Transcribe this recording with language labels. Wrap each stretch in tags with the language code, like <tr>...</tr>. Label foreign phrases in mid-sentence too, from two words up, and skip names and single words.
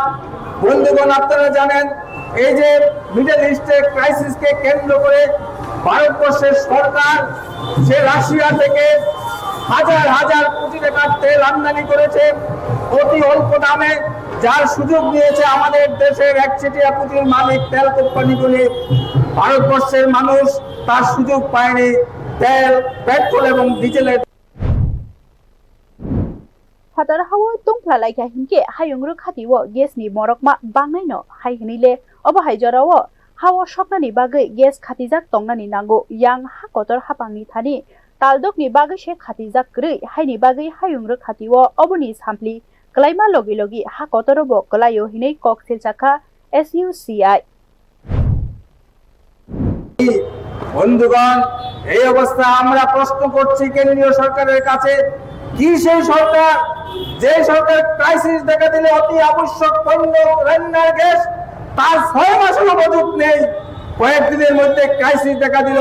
<bn>বন্ধুগণ, আপনারা জানেন এই যে মিডল ইস্টের ক্রাইসিসকে কেন্দ্র করে ভারতবর্ষের সরকার সে রাশিয়া থেকে হাজার হাজার কোটি টাকার তেল আমদানি করেছে অতি অল্প দামে, যার সুযোগ নিয়েছে আমাদের দেশের একচেটিয়া পুঁজির মালিক তেল কোম্পানিগুলি। ভারতবর্ষের মানুষ তার সুযোগ পায়নি তেল, পেট্রোল এবং ডিজেলের।</bn> <trp>Hatar hawo tungpla laika hinke hayungru khatiwo gas ni morokma bangnaino hai hinile obahai jorawo hawo shoknani bagai gas khatijak tongnani nango yang hakotor hapangni thani taldokni bagai she khatijak grei haini bagai hayungru khatiwo oboni sampli klaima logi logi hakotorobo klayo hinei koksil chakha SUCI</trp> <bn>বন্ধুগণ, এই অবস্থা আমরা প্রশ্ন করছি কেন্দ্রীয় সরকারের কাছে, কি সেই সরকার যে সরকার ক্রাইসিস দেখা দিলে অতি আবশ্যক পণ্য রান্নার গ্যাস তার 6 মাসেরও মজুদ নেই, কয়েকদিনের মধ্যে ক্রাইসিস দেখা দিল?</bn>